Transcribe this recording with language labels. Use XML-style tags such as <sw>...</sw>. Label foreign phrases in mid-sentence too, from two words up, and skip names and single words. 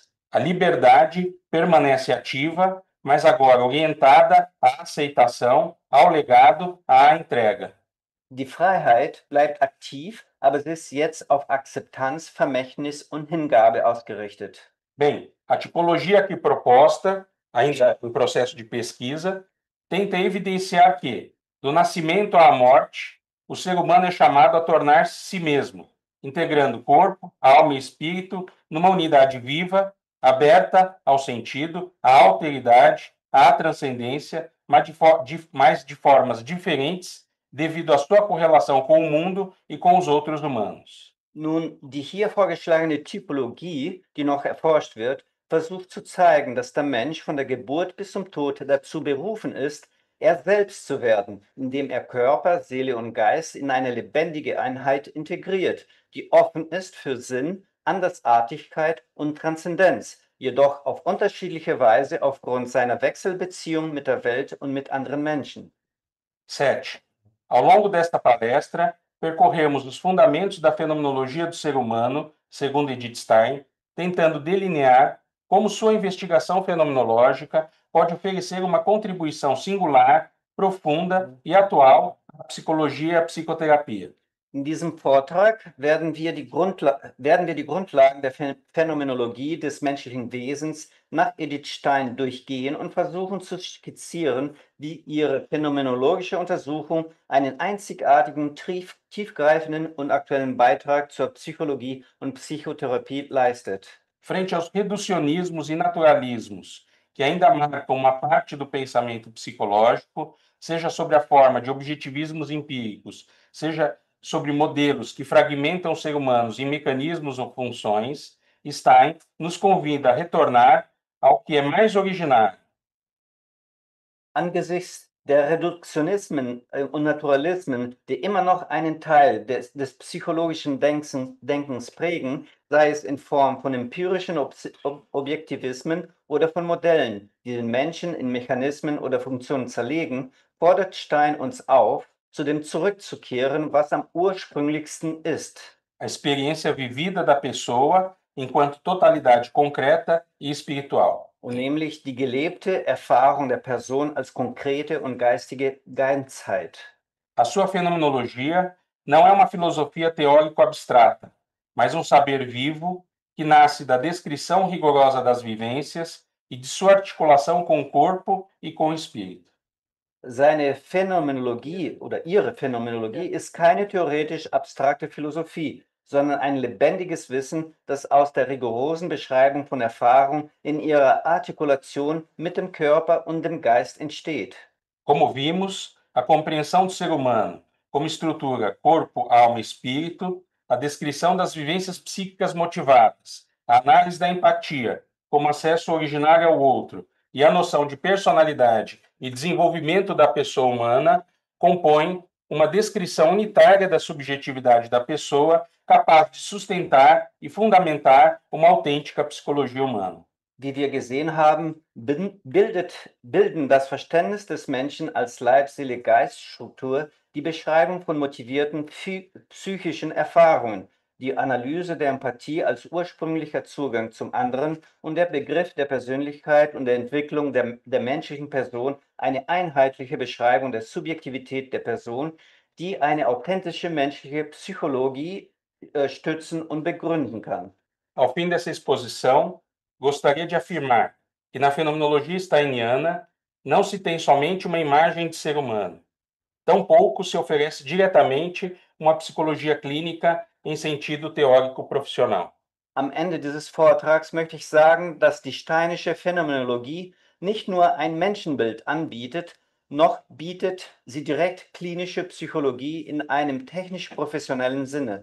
<pt>A liberdade permanece ativa, mas agora orientada à aceitação, ao legado, à entrega.</pt> <de>Die Freiheit bleibt aktiv, aber sie ist jetzt auf Akzeptanz, Vermächtnis und Hingabe ausgerichtet.</de> <pt>Bem, a tipologia aqui proposta, ainda em processo de pesquisa, tenta evidenciar que, do nascimento à morte, o ser humano é chamado a tornar-se si mesmo, integrando corpo, alma e espírito numa unidade viva, aberta ao sentido, à alteridade, à transcendência, mas de formas diferentes, devido à sua correlação com o mundo e com os outros humanos.</pt> <de>Nun, die hier vorgeschlagene Typologie, die noch erforscht wird, versucht zu zeigen, dass der Mensch von der Geburt bis zum Tod dazu berufen ist, er selbst zu werden, indem er Körper, Seele und Geist in eine lebendige Einheit integriert, die offen ist für Sinn, Andersartigkeit und Transzendenz, jedoch auf unterschiedliche Weise aufgrund seiner Wechselbeziehung mit der Welt und mit anderen Menschen.</de> <pt>7. Ao longo desta palestra, percorremos os fundamentos da fenomenologia do ser humano, segundo Edith Stein, tentando delinear como sua investigação fenomenológica pode oferecer uma contribuição singular, profunda e atual à psicologia e à psicoterapia.</pt> <de>In diesem Vortrag werden wir die Grundlagen der Phänomenologie des menschlichen Wesens nach Edith Stein durchgehen und versuchen zu skizzieren, wie ihre phänomenologische Untersuchung einen einzigartigen, tiefgreifenden und aktuellen Beitrag zur Psychologie und Psychotherapie leistet.</de> <pt>Frente aos reducionismos e naturalismos que ainda marcam uma parte do pensamento psicológico, seja sobre a forma de objetivismos empíricos, seja sobre modelos que fragmentam os seres humanos em mecanismos ou funções, Stein nos convida a retornar ao que é mais originário.</pt> <de>Angesichts der Reduktionismen und Naturalismen, die immer noch einen Teil des psychologischen Denkens prägen, sei es in Form von empirischen Objektivismen oder von Modellen, die den Menschen in Mechanismen oder Funktionen zerlegen, fordert Stein uns auf, zu dem zurückzukehren, was am ursprünglichsten ist.</de> <pt>A experiência vivida da pessoa enquanto totalidade concreta e espiritual.</pt> <de>Und nämlich die gelebte Erfahrung der Person als konkrete und geistige Ganzheit.</de> <pt>A sua fenomenologia não é uma filosofia teórico-abstrata, mas um saber vivo que nasce da descrição rigorosa das vivências e de sua articulação com o corpo e com o espírito.</pt> <de>Seine Phänomenologie oder ihre Phänomenologie ist keine theoretisch abstrakte Philosophie, sondern ein lebendiges Wissen, das aus der rigorosen Beschreibung von Erfahrung in ihrer Artikulation mit dem Körper und dem Geist entsteht.</de> <pt>Como vimos, a compreensão do ser humano como estrutura corpo, alma e espírito, a descrição das vivências psíquicas motivadas, a análise da empatia como acesso originário ao outro e a noção de personalidade e desenvolvimento da pessoa humana compõem uma descrição unitária da subjetividade da pessoa capaz de sustentar e fundamentar uma autêntica psicologia humana.</pt> <de>Wie wir gesehen haben, bilden das Verständnis des Menschen als Leib-Seele-Geist-Struktur die Beschreibung von motivierten psychischen Erfahrungen, die Analyse der Empathie als ursprünglicher Zugang zum anderen und der Begriff der Persönlichkeit und der Entwicklung der menschlichen Person eine einheitliche Beschreibung der Subjektivität der Person, die eine authentische menschliche Psychologie stützen und begründen kann.</de> <pt>Ao fim dessa exposição, gostaria de afirmar que na fenomenologia steiniana não se tem somente uma imagem de ser humano. Tampouco se oferece diretamente uma psicologia clínica em sentido teórico profissional.</pt> <de>Am Ende dieses Vortrags möchte ich sagen, dass die steinische Phänomenologie nicht nur ein Menschenbild anbietet, noch bietet sie direkt klinische Psychologie in einem technisch-professionellen Sinne.</de>